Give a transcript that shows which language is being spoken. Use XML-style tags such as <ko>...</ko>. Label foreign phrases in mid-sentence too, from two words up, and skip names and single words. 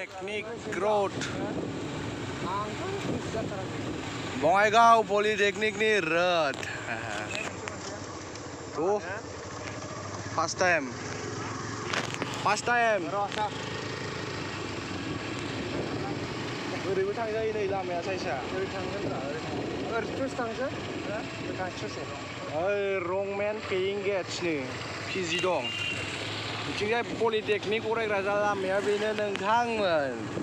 <en>Polytechnic Road.</en> <brx>Bongaigaon Polytechnic ni road.</brx> <en>Tuh, first time.</en> <brx>ओरैबो थांजायो नै लामाया साइसा ओरै थांगोन रा ओरैथ' थांसै थांसै ओइ रंमेन पेयिं गेट्सनो पिजि दं बिथिंजाय पलिटेकनिक फरायग्रा लामाया बेनो नोंथांमोन</brx>